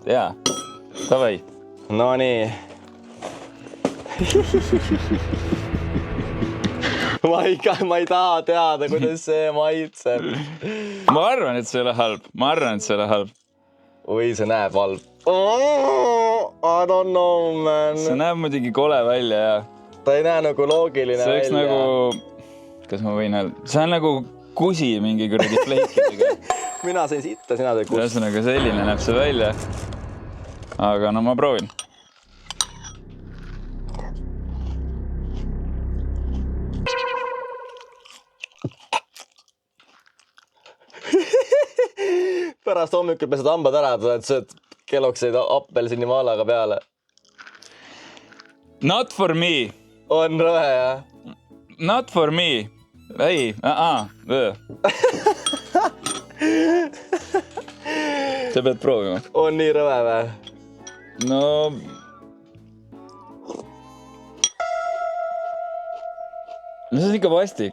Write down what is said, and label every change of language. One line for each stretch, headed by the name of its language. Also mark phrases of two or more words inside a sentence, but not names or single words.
Estonian: Jaa. Davai. No nii. Ma ei taha teada, kuidas see maitseb. Ma arvan, et see ei ole halb. Oi, see näeb halb.
English: I don't know, man.
Estonian: See näeb muidugi kole välja ja... Ta ei näe nagu loogiline välja. See nagu... Kas ma võin öelda? See on nagu kusi mingi kuradi fleikidega. Mina sain sitta, sina teed kus. Ühesõnaga selline näeb see välja. Aga no ma proovin. Pärast hommikul pesed hambad ära, et sööd kellokseid apelsini mahlaga peale.
English: Not for me.
Estonian: On rõve, jah?
English: Not for me.
Estonian: ei, sa pead proovima. On nii rõve või? No... see on ikka vastik.